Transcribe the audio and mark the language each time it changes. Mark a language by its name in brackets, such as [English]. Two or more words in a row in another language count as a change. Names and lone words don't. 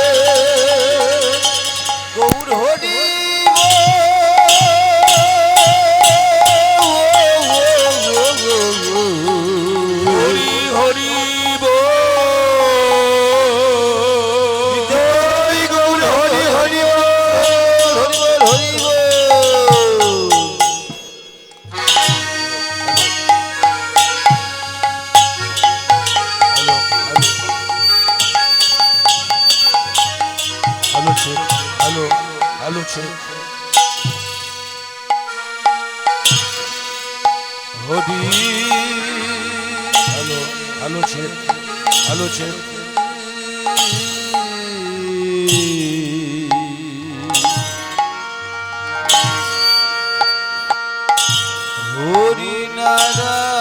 [Bangla] গৌর হরি হরি হরি গৌর হরি হরি হরি হরি [English] Hello, check. Hodi. Hello, check. Hello, check. Hori Nara.